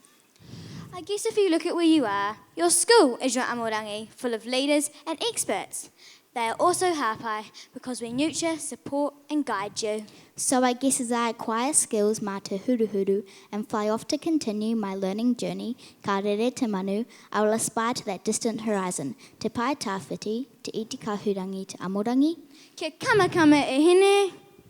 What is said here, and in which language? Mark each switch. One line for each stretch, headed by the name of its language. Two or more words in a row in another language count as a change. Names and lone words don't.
English: I guess if you look at where you are, your school is your Amorangi, full of leaders and experts. They are also Hāpai because we nurture, support and guide you. So I guess as I acquire skills
Māori: mā te huruhuru
English: and fly off to continue my learning journey,
Māori: ka rere te manu,
English: I will aspire to that distant horizon,
Māori: te pai tāwhiti, te iti kahurangi te Amorangi. Kia kamakama e hene.